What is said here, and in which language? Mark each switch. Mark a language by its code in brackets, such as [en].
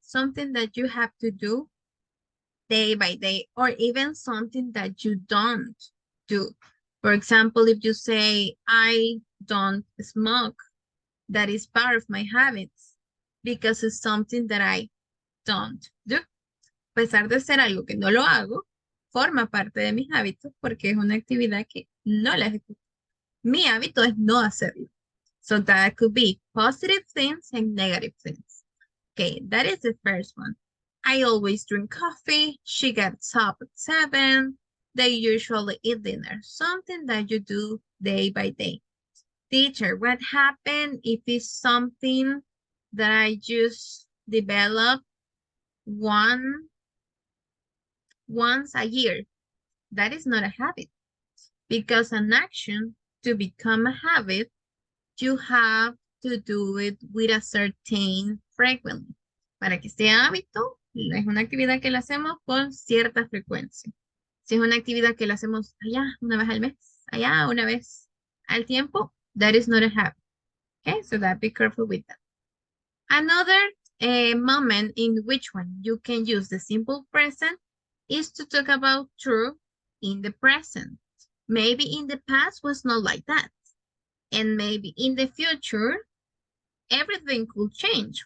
[en] Something that you have to do day by day, or even something that you don't do. For example, if you say, I don't smoke, that is part of my habits because it's something that I don't do. [es] A pesar de ser algo que no lo hago, forma parte de mis hábitos porque es una actividad que no la ejecuto. Mi hábito es no hacerlo. [en] So that could be positive things and negative things. Okay, that is the first one. I always drink coffee. She gets up at 7. They usually eat dinner. Something that you do day by day. Teacher, what happened if it's something that I just develop once a year? That is not a habit. Because an action, to become a habit, you have to do it with a certain frequency. [es] Para que sea hábito, es una actividad que la hacemos con cierta frecuencia. Si es una actividad que la hacemos allá una vez al mes, allá una vez al tiempo, [en] that is not a habit. Okay, so that be careful with that. Another moment in which one you can use the simple present is to talk about true in the present. Maybe in the past was not like that. And maybe in the future, everything could change.